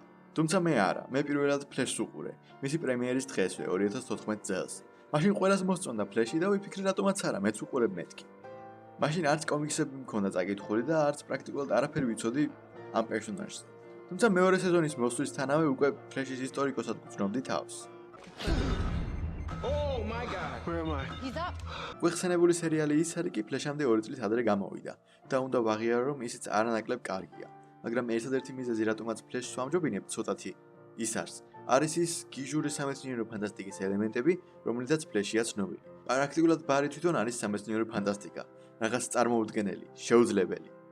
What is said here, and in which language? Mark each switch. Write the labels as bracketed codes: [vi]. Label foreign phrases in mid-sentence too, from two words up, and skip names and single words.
[ka] თუმცა მე არა, მე პირველად ფლეშს უყურე, მისი პრემიერის დღესვე 2014 წელს. მაშინ ყველას მოსწონდა ფლეში და ვიფიქრე რატომაც არა, მეც უყურებ მეთქი. მაშინ არც კომიქსები მქონდა წაკითხული და არც პრაქტიკულად არაფერი ვიცოდი ამ პერსონაჟზე. თუმცა მეორე სეზონის მოსვლისთანავე უკვე ფლეშის ისტორიკოსად გრძნობდი თავს. [en] Oh my god. Where am I? He's up. [ka] გვეხსენებული სერიალი ის არის კი ფლეშამდე 2 წლის ადრე გამოვიდა და უნდა ვაღიარო, რომ ისიც არანაკლებ კარგია. მაგრამ ერთადერთი მიზეზი, რატომაც ფლეშს ვამჯობინებ, ცოტათი ის არის ის გიჟური სამეცნიერო ფანტასტიკის ელემენტები, რომლითაც ფლეშია ცნობილი. პრაქტიკულად ბარი თვითონ არის სამეცნიერო ფანტასტიკა, რაღაც წარმოუდგენელი, შეუძლებელი.